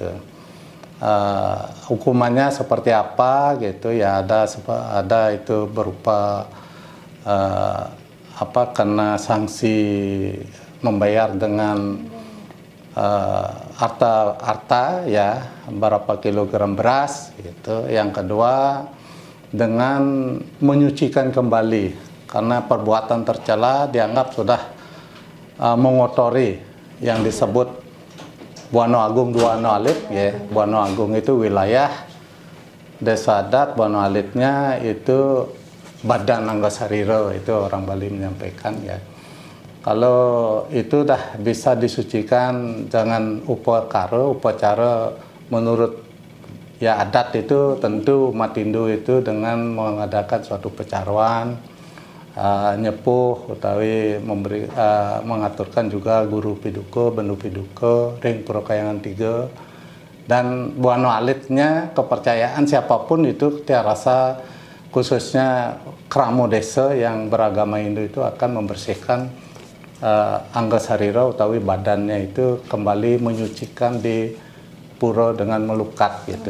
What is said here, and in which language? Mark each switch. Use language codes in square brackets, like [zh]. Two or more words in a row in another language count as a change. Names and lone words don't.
[id] Hukumannya seperti apa gitu ya, ada itu berupa kena sanksi membayar dengan harta ya, berapa kilogram beras gitu. Yang kedua dengan menyucikan kembali, karena perbuatan tercela dianggap sudah mengotori yang disebut Buana Agung Duano Alit ya. Buana Agung itu wilayah, desa adat, Buana Alitnya itu Badan Anggasariro, itu orang Bali menyampaikan ya. Kalau itu dah bisa disucikan dengan upacara menurut ya adat, itu tentu umat Hindu itu dengan mengadakan suatu pecaruan, [ban] nyepuh utawi [id] mengaturkan juga guru piduko, bendu piduko, [ban] ring prokayangan [id] 3, dan Buano Alitnya kepercayaan siapapun itu tiada rasa, khususnya Kramo desa yang beragama Hindu itu akan membersihkan Anggasariro utawi badannya itu, kembali menyucikan di pura dengan melukat gitu.